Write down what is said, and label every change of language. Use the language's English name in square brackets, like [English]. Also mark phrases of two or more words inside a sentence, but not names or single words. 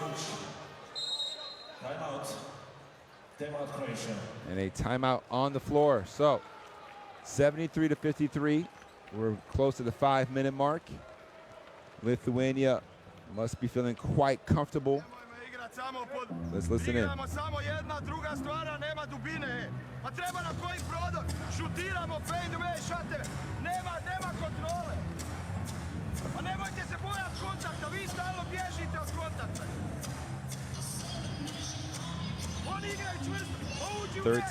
[English] And a timeout on the floor. So 73-53. We're close to the 5-minute mark. Lithuania must be feeling quite comfortable Let's listen in. [Croatian] Samo jedna, druga stvara, nema dubine. Pa treba nam koji prodor. Šutiramo, [English] fade away, [Croatian] šate. Nema kontrole. Pa nemojte se bojati kontakta, vi stalno bježite od kontakta. Oni igraju čvrsto.